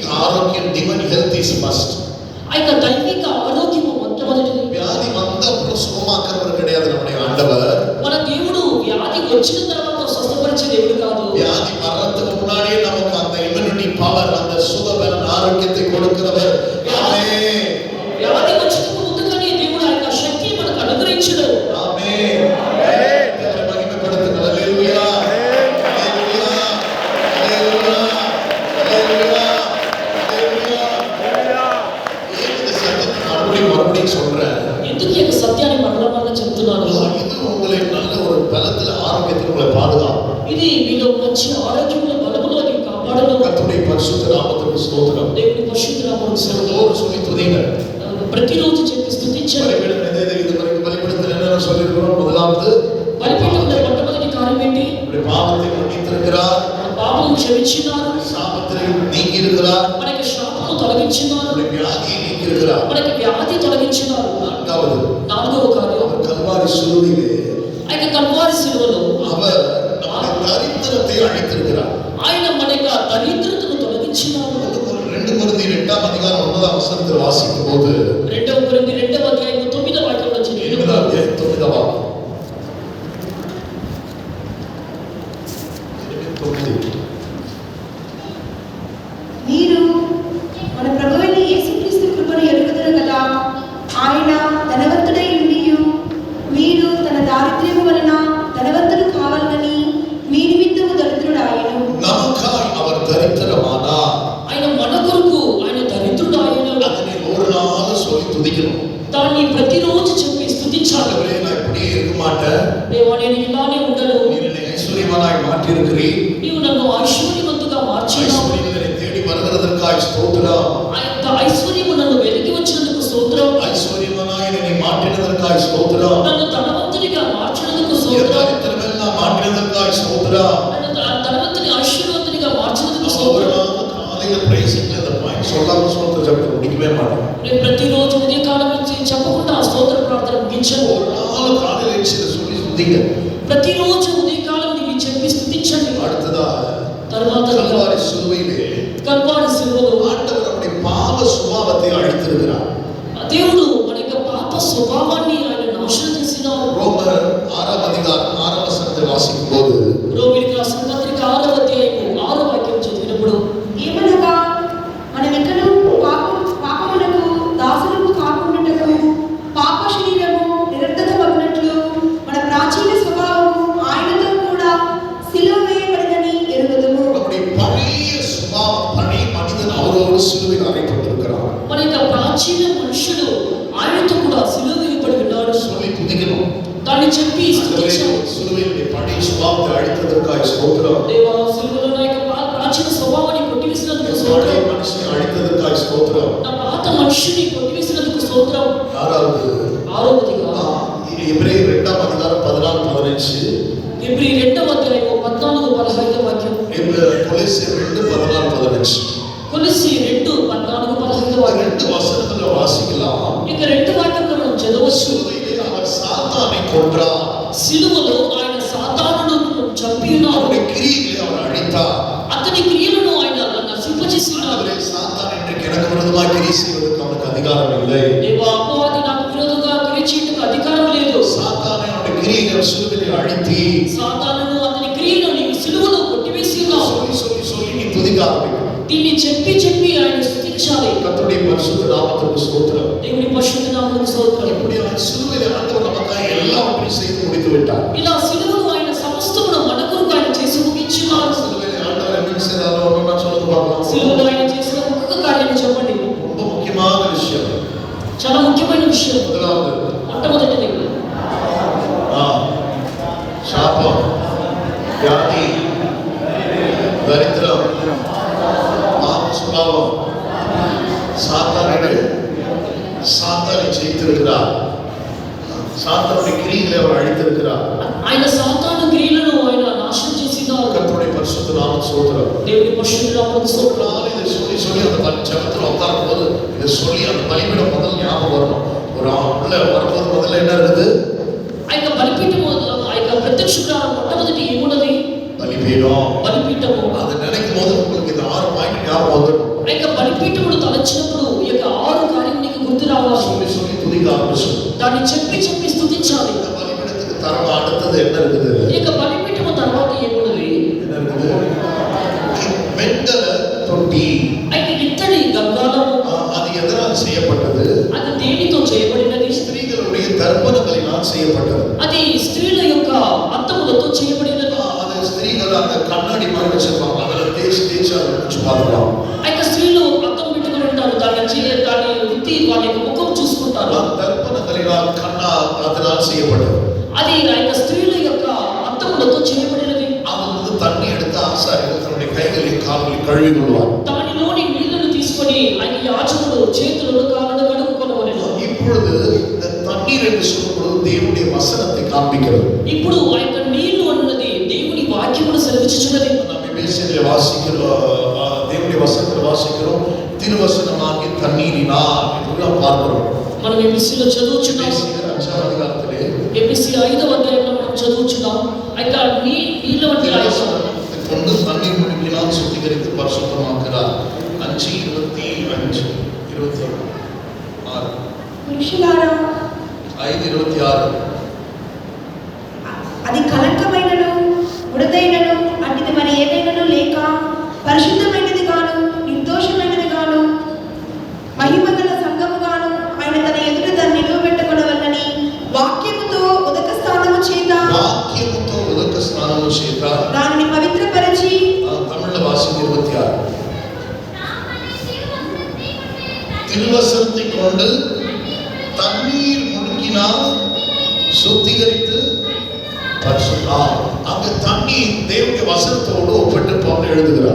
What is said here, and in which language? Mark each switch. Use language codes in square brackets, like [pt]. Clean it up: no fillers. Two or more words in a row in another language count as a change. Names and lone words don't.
[te] ఆరోగ్యం [en] divine health is first. [te] ఆ యొక్క దైవిక ఆరోగ్యము మొట్టమొదటిది. [ta] வியாதி வந்த அப்புறம் சுகமாக்குறவர் கிடையாது நம்முடைய ஆண்டவர். [te] మన దేవుడు వ్యాధి వచ్చిన తర్వాత స్వస్థపరిచే దేవుడు కాదు. [ta] வியாதி வர்றதுக்கு முன்னாடியே நமக்கு அந்த [en] immunity power, [ta] அந்த சுகபலன் ஆரோக்கியத்தை கொடுக்கிறவர். ஆமென். [te] వ్యాధి వచ్చినకు ముందుగానే దేవుడు ఆ యొక్క శక్తిని మనకు అనుగ్రహించును. [ta] ஆமென். தேவனை மகிமைப்படுத்துங்க. ஹalleluya. ஹalleluya. ஹalleluya. ஹalleluya. ஹalleluya. இந்த சத்தியத்தை மறுபடியும் சொல்றேன். [te] ఎందుకు ఈ యొక్క సత్యాన్ని మరలా చెప్తున్నాను? [ta] இது உங்களை நல்ல ஒரு பலத்துல ஆரோக்கியத்தில் உங்களை பாதுகாக்கும். [te] ఇది మీలో మంచి ఆరోగ్యంలో బలములో అది కాపాడును. [ta] கர்த்தருடைய பரிசுத்த நாமத்துக்கு ஸ்தோத்திரம். [te] దేవుని పరిశుద్ధ నామమునకు స్తోత్రం. [ta] சொல்லி துதிங்க. [te] ప్రతిరోజు చెప్పి స్తుతించండి. [ta] இதுவரைக்கும் பலிபீடத்தில் என்னென்ன சொல்லியிருக்கிறோம்? முதலாவது [te] బలిపీఠంలో మొట్టమొదటి కార్యం ఏంటి? [ta] பாவத்தை மன்னித்திருக்கிறார், [te] మన పాపము క్షమించినారు, [ta] சாபத்தை நீக்கி இருக்கிறார், [te] మనకి శాపము తొలగించినారు, [ta] வியாதியை நீக்கி இருக்கிறார். [te] మనకి వ్యాధి తొలగించినారు. [ta] நான்காவது [te] నాలుగవ కార్యం [ta] அவர் கல்வாரி சிலுவையிலே [te] ఆయన కల్వారి శిలువలో [ta] அவர் நம்முடைய தரித்திரத்தை அழித்திருக்கிறார். [te] ఆయన మన యొక్క దరిద్రతను తొలగించినారు. [ta] 2 கொரிந்தியர் 8ஆம் அதிகாரம் 9ஆம் வசனத்தில் வாசிக்கும் போது [te] 2 కొరింథీ 2వ అధ్యాయం 9వ వాక్యంలో చదివినప్పుడు 9వ అధ్యాయం 9వ వాక్యం. మీరు మన ప్రభువైన యేసుక్రీస్తు కృపను ఎరుగుదురు కదా. ఆయన ధనవంతుడై ఉండియు మీరు తన దారిద్ర్యము వలన ధనవంతులు కావాలని మీ నిమిత్తము దరిద్రుడాయను. [ta] நமக்காய் அவர் தரித்திரமானார். [te] ఆయన మన కొరకు ఆయన దరిద్రుడాయను. [ta] அதனை ஒரு நாள் சொல்லி துதிக்கணும். [te] దాన్ని ప్రతిరోజు చెప్పి స్తుతించాలి. [ta] ஆண்டவரே, நான் இப்படியே இருக்க மாட்டேன். [te] దేవా నేను ఇలానే ఉండను. [ta] நீர் என்னை ஐஸ்வர்யவானாய் மாற்றியிருக்கிறீர். [te] నీవు నన్ను ఐశ్వర్యవంతుగా మార్చినావు. [ta] ஐஸ்வர்யம் என்னை தேடி வருகிறதற்காய் ஸ்தோத்திரம். [te] ఆ యొక్క ఐశ్వర్యము నన్ను వెలికి వచ్చినందుకు స్తోత్రం. [ta] ஐஸ்வர்யவானாய் என்னை மாற்றினதற்காய் ஸ்தோத்திரம். [te] నన్ను ధనవంతునిగా మార్చినందుకు [ta] என் [te] స్తోత్రం. [ta] தரித்திரமெல்லாம் மாற்றினதற்காய் ஸ்தோத்திரம். [te] నన్ను ధనవంతుని ఐశ్వర్యవంతునిగా మార్చినందుకు [ta] ஒரு [te] స్తోత్రం. [ta] நாள் காலையில praising அந்த பாயிண்ட் சொல்லாம ஸ்தோத்திர ஜெபத்தை முடிக்கவே மாட்டேன். [te] నేను ప్రతిరోజు ఉదయకాలం నుంచి చెప్పకుండా ఆ స్తోత్ర ప్రార్థన ముగించను. [ta] ஒரு நாள் காலையில எழுந்து சொல்லி துதிங்க. [te] ప్రతిరోజు ఉదయకాలం నీవు చెప్పి స్తుతించండి. [ta] அடுத்ததா [te] తర్వాత [ta] கல்வாரி சிலுவையிலே [te] కల్వారి శిలువలో [ta] ஆண்டவர் நம்முடைய பாவ சுபாவத்தை அழித்திருக்கிறார். [te] దేవుడు మన యొక్క పాప స్వభావాన్ని ఆయన నాశనం చేసినారు. [ta] ரோமர் 6ஆம் அதிகாரம் 6ஆம் வசனத்தை வாசிக்கும் போது [te] రోమీయులకు రాసిన పత్రిక 6వ అధ్యాయము 6వ వాక్యం చదివినప్పుడు ఏమనగా మనమికను పాపములకు దాసులకు కాకుండాటకు పాప శరీరము నిరర్ధకమగునట్లు మన ప్రాచీన స్వభావము ఆయనతో కూడా సిలువ వేయబడినని ఎరుగుదుము. [ta] நம்முடைய பழைய சுபாவம், பழைய மனிதன் அவரோடு சிலுவையில் அறையப்பட்டிருக்கிறார். [te] మన యొక్క ప్రాచీన మనుషుడు ఆయనతో కూడా సిలువ వేయబడి ఉన్నాడు. [ta] சொல்லி துதிக்கணும். [te] దాన్ని చెప్పి స్తుతించాలి. [ta] சிலுவையிலே பழைய சுபாவத்தை அழித்ததற்காய் ஸ்தோத்திரம். [te] దేవా సిలువలో నా యొక్క ప్రాచీన స్వభావాన్ని కొట్టివేసినందుకు [ta] பழைய [te] స్తోత్రం. [ta] மனுஷனை அழித்ததற்காய் ஸ்தோத்திரம். [te] నా పాత మనుషుని కొట్టివేసినందుకు స్తోత్రం. [ta] ஆறாவது [te] ఆరవదిగా [ta] எபிரேயர் 2ஆம் அதிகாரம் 14 15 [te] ఎబ్రీ 2వ అధ్యాయము 14 15 వాక్యం. [ta] கொலோசியர் 2 14 15 [te] కొలస్సీ 2 14 15 వాక్యం. [ta] ரெண்டு வசனத்துல வாசிக்கலாம். [te] ఇక 2 వాక్యంలో మనం చదవచ్చు. [ta] சிலுவையிலே அவர் சாத்தானை கொன்றார். [te] సిలువలో ఆయన సాతానును చంపి ఉన్నారు. [ta] அவருடைய கிரியைகளை அவர் அழித்தார். [te] అతని క్రియలను ఆయన నశింపజేసి ఉన్నారు. [ta] அவரே சாத்தான் இன்றைக்கு எனக்கு விரோதமாக கிரியை செய்வதற்கு அவனுக்கு அதிகாரம் இல்லை. [te] దేవా అపవాది నాకు విరోధంగా క్రియ చేయడానికి అధికారం లేదు. [ta] சாத்தானை அவனுடைய கிரியைகளை சிலுவையில் அழித்தி [te] సాతానును అతని క్రియలను నీవు సిలువలో కొట్టివేసి ఉన్నావు. [ta] சொல்லி சொல்லி சொல்லி நீ துதிக்க ஆரம்பிக்கணும். [te] దీన్ని చెప్పి చెప్పి ఆయన స్తుతించాలి. [ta] கர்த்தருடைய பரிசுத்த நாமத்துக்கு ஸ்தோத்திரம். [te] దేవుని పరిశుద్ధ నామమునకు స్తోత్రం. [ta] இப்படி அவன் சிலுவையில் ஆண்டவர் நமக்காக எல்லாவற்றையும் செய்து முடித்து விட்டார். [te] ఇలా సిలువలో ఆయన సమస్తమును మన కొరకు ఆయన చేసి ముగించున్నారు. [ta] சிலுவையில் ஆண்டவர் என்ன செய்தாரோ நான் சொல்றது பார்க்கலாம். [te] సిలువలో ఆయన చేసిన ఒక్కొక్క కార్యాన్ని చెప్పండి. [ta] ரொம்ப முக்கியமான விஷயம். [te] చాలా ముఖ్యమైన విషయం. [ta] முதலாவது [te] మొట్టమొదటిది శాపం, వ్యాధి, దరిద్రం, పాప స్వభావం, [ta] சாத்தானை ஜெயித்திருக்கிறார். சாத்தானுடைய கிரியைகளை அவர் அழித்திருக்கிறார். [te] ఆయన సాతాను క్రియలను ఆయన నాశనం చేసినారు. [ta] கர்த்தருடைய பரிசுத்த நாமம் ஸ்தோத்திரம். [te] దేవుని పరిశుద్ధ నామమునకు స్తోత్రం. [ta] இதை சொல்லி சொல்லி அந்த ஜெபத்தில் உட்காரும் போது இதை சொல்லி அந்த பலிபீடம் முதல் ஞாபகம் வரணும். ஒரு உள்ள வரும்போது முதல்ல என்ன இருக்குது? [te] ఆ యొక్క బలిపీఠము, ఆ యొక్క ప్రత్యక్ష గుడారం మొట్టమొదటి ఏమున్నది? [ta] பலிபீடம். [te] బలిపీఠము. [ta] அதை நினைக்கும் போது உங்களுக்கு இந்த 6 பாயிண்ட் ஞாபகம் வந்துடும். [te] ఆ యొక్క ఇక బలిపీఠమును తలచినప్పుడు ఈ యొక్క 6 కార్యం నీకు గుర్తు రావాలి. [ta] சொல்லி சொல்லி துதிக்க ஆரம்பிச்சு [te] దాన్ని చెప్పి చెప్పి స్తుతించాలి. [ta] இந்த பலிபீடத்துக்கு தரம் அடுத்தது என்ன இருக்குது? [te] ఈ యొక్క బలిపీఠము తర్వాత ఏమున్నది? [ta] என்ன இருக்குது? வெண்கல தொட்டி. [te] అయితే ఇత్తడి గంగాళము. [ta] அது எதனால் செய்யப்பட்டது? [te] అది దేనితో చేయబడినది? [ta] ஸ்திரீகளுடைய தர்ப்பணங்களினால் செய்யப்பட்டது. [te] అది స్త్రీల యొక్క అద్దములతో చేయబడినది. [ta] அது ஸ்திரீகள் அந்த கண்ணாடி மாதிரி வச்சிருப்பாங்க, அதுல தேய்ச்சி தேய்ச்சி அதை வச்சு பார்க்கலாம். [te] అయితే స్త్రీలు అద్దం పెట్టుకుని ఉంటారు, దాన్ని వృత్తి వాళ్ళ యొక్క ముఖం చూసుకుంటారు. [ta] தர்ப்பணங்களினால் அதனால் செய்யப்பட்டது. [te] అది ఆ యొక్క స్త్రీల యొక్క అద్దములతో చేయబడినది. [ta] அது தண்ணி எடுத்து ஆசாரியர்கள் தன்னுடைய கைகளில் கால்களில் கழுவி கொள்வார். [te] దానిలోని నీళ్లను తీసుకొని ఆయన యాజకుడు చేతులను కాళ్ళను కడుక్కొనవలెను. [ta] இப்பொழுது இந்த தண்ணீர் என்று சொல்லும்போது தேவனுடைய வசனத்தை காண்பிக்கிறது. [te] ఇప్పుడు ఆ యొక్క నీళ్లు అన్నది దేవుని వాక్యమును సెలవిచ్చుచున్నది. [ta] நாம் எபேசியரில் வாசிக்கிறோம், தேவனுடைய வசனத்தில் வாசிக்கிறோம், திருவசனமாகிய தண்ணீரினால் என்று நாம் பார்க்கிறோம். [te] మనం ఎబిసిలో చదువుచున్నాం. [ta] எபேசியர் 5వ அதிகாரத்திலே [te] ఎబిసి 5వ అధ్యాయంలో మనం చదువుచున్నాం. అయితే నీళ్ల వంటి [ta] கொண்டு தண்ணீர் முழுக்கினால் சுத்திகரித்து பரிசுத்தமாக்குறார். 5:25 26 [te] పురుషులారా 5:26 అది కలంకమైనను ముడతైనను అట్టిది మరి ఏదైనను లేక పరిశుద్ధమైనది గాను నిర్దోషమైనది గాను మహిమగల సంఘము గాను ఆయన తన ఎదుట దాన్ని నిలువబెట్టుకొనవలెనని వాక్యముతో ఉదక స్నానము చేత దానిని పవిత్రపరిచి [ta] தமிழ்ல வாசிங்க 26 திருவசனத்தை கொண்டு தண்ணீர் முழுக்கினால் சுத்திகரித்து பரிசுத்தம். அங்க தண்ணீர் தேவனுடைய வசனத்தோடு ஒப்பிட்டு பவுல் எழுதுகிறார்.